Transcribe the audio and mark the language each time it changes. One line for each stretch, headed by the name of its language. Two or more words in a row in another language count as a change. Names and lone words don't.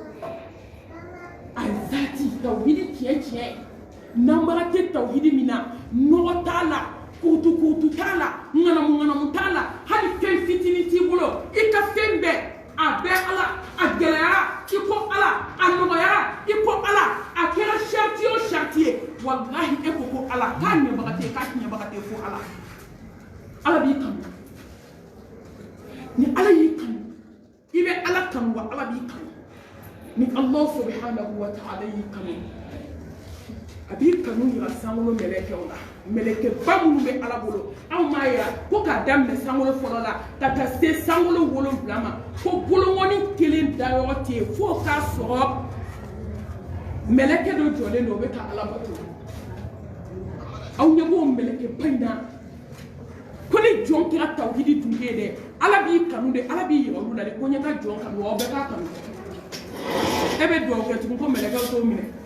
Bambara: a zati tawhidi tiɲɛ tiɲɛ n'anbaga tɛ tawhidi min na nɔgɔ t'a la kurutu t'a la ŋanamu t'a la hali fɛn fitinin t'i bolo i ka fɛn bɛɛ a bɛɛ ala a gɛlɛyara i ko ala a nɔgɔyara i ko ala a kɛra sariti o sariti ye walahi e ko ala k'a ɲɛbaga tɛ k'a tiɲɛbaga tɛ fo ala ala b'i kanu ni ala y'i kanu i bɛ ala kanu wa ala b'i kanu ni
Arabic: الله سبحانه وتعالى
Bambara: y'i kanu a b'i kanu yira sankolo mɛlɛkɛw la mɛlɛkɛba minnu bɛ ala bolo anw m'a yira ko k'a daminɛ sankolo fɔlɔ la ka taa se sankolo 7 ma ko bolongɔni kelen dayɔrɔ tɛ yen fo k'a sɔrɔ mɛlɛkɛ dɔ jɔlen don o bɛ ka ala bato aw ɲɛ b'o mɛlɛkɛba in na ko ni jɔn kɛra tawhidi dunke ye dɛ ala b'i kanu de ala b'i yira olu la de ko n ye n ka jɔn kanu aw bɛɛ k'a kanu e bɛ dugawu kɛ tugun ko mɛlɛkɛw t'o minɛ